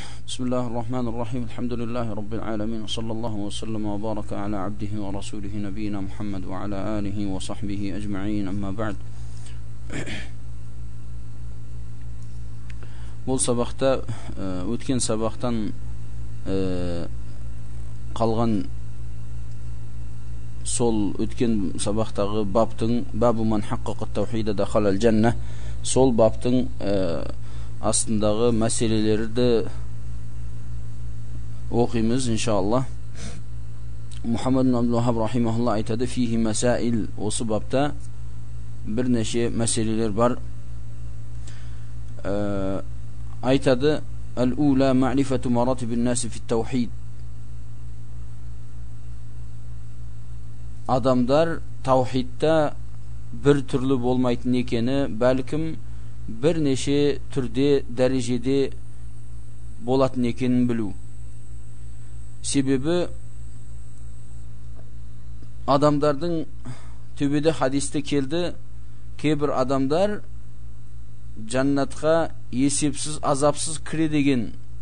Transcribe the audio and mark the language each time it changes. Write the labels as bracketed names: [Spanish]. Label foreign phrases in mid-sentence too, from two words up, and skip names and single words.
[Arabic] بسم الله الرحمن الرحيم الحمد لله رب العالمين صلى الله وسلم وبارك على عبده ورسوله نبينا محمد وعلى آله وصحبه أجمعين أما بعد. [Kazakh] Бұл сабақта өткен сабақтан қалған сол өткен сабақтағы баптың [Arabic] باب من حقق التوحيد دخل الجنة [Kazakh] сол баптың астындағы мәселелерді оқимыз иншаллах. Мухаммад ибн Абдул Вахаб рахимахуллах айтады: [Arabic] فيه مسائل, [Kazakh] осы бапта бірнеше мәселелер бар. Айтады: [Arabic] الأولى معرفة مراتب الناس في التوحيد. [Kazakh] Адамдар таухидта бір түрлі болмайтын екені, бәлкім бірнеше түрде, дәрежеде болатын екенін білу. Себебі адамдардың төбеде хадисте келді, кейбір адамдар жаннатқа есепсіз, азапсыз кіре деген.